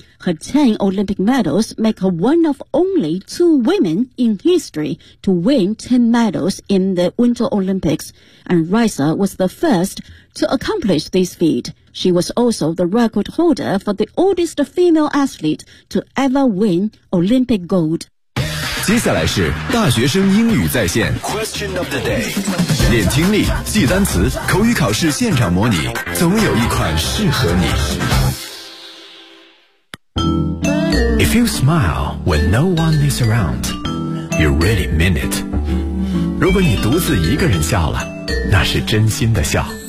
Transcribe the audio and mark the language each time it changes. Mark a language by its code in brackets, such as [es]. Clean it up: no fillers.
[en] Her 10 Olympic medals make her one of only 2 women in history to win 10 medals in the Winter Olympics, and Raisa was the first to accomplish this feat. She was also the record holder for the oldest female athlete to ever win Olympic gold. [zh] 接下来是大学生英语在线 [en] Question of the day. [zh] 练听力，记单词，口语考试现场模拟，总有一款适合你。 [en] If you smile when no one is around, you really mean it. [zh] 如果你独自一个人笑了，那是真心的笑。